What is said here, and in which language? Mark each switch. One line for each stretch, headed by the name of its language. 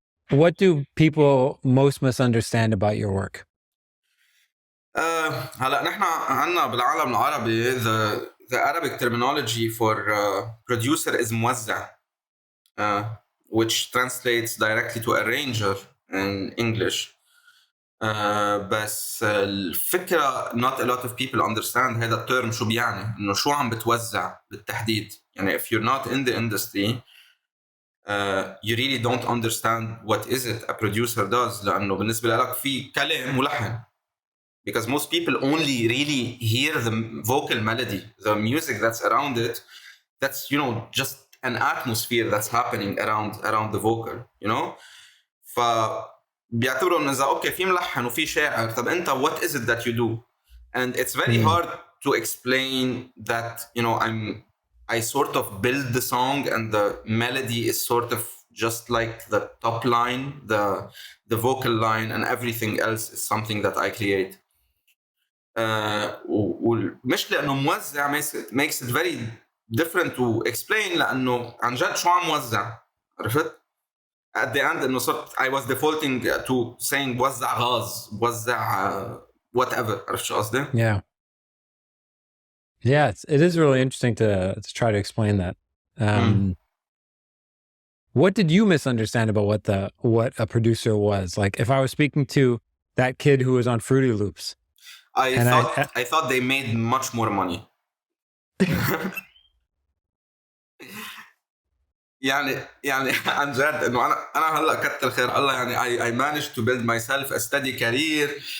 English: What do people most misunderstand about your work?
Arabic: هلا نحن عنا بالعالم العربي
English: the Arabic terminology for producer is موزع, which translates directly to arranger in English.
Arabic: بس الفكرة
English: not a lot of people understand
Arabic: هذا الترم شو بيعني, إنه شو عم بتوزع بالتحديد.
English: يعني if you're not in the industry, you really don't understand what is it a producer does,
Arabic: لأنه بالنسبة لك في كلام ولحن.
English: Because most people only really hear the vocal melody, the music that's around it. That's, you know, just an atmosphere that's happening around the vocal, you know.
Arabic: فبيعتبروا إنه إذا أوكي في ملحن وفي شاعر, طب أنت
English: what is it that you do? And it's very hard to explain that, you know, I sort of build the song and the melody is sort of just like the top line, the vocal line, and everything else is something that I create.
Arabic: ومش لأنه موزع
English: makes it very different to explain,
Arabic: لأنه عن جد شو عم موزع.
English: عرفت؟ At the end
Arabic: إنه صرت
English: I was defaulting to saying
Arabic: بوزع غاز, بوزع
English: whatever.
Arabic: عرفت شو قصدي؟
English: Yeah. Yeah, it is really interesting to try to explain that. What did you misunderstand about what a producer was? Like if I was speaking to that kid who was on Fruity Loops, I thought they made much more money.
Arabic: يعني عن جد إنه أنا هلا كتر خير الله, يعني
English: I managed to build myself a steady career.